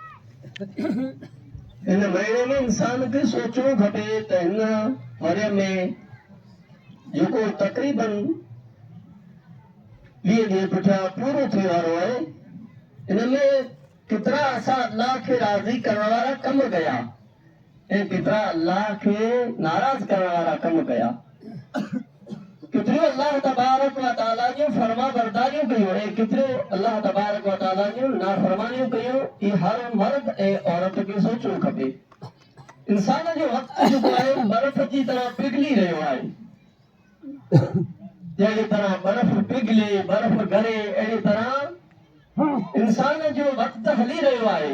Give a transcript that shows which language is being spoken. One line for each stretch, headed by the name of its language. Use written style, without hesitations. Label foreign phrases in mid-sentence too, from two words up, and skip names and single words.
Sindhi: इन महीने में इंसान खे सोचणो खपे त हिन वरे में जेको तक़रीबन 20 ॾींहं पुठियां पूरो थिए वारो आहे, इन में केतिरा असां अल्लाह खे राज़ी करण वारा कम कया ऐं केतिरा अल्लाह खे नाराज़ करण वारा कम कया। कितरियो अल्लाह
Arabic: تبارك وتعالى
Sindhi: जो फरमा बरदारियूं कयूं ऐं कितरियो अल्लाह
Arabic: تبارك وتعالى
Sindhi: जो नाफरमानियूं कयूं। ई हर मर्द ऐं औरत खे सोचणो खपे। इंसान जो वक़्तु जेको आहे बर्फ़ जी तरह पिघली रहियो आहे। जहिड़ी तरह बर्फ़ पिघले बर्फ़ गरे अहिड़ी तरह इंसान जो वक़्तु हली रहियो आहे।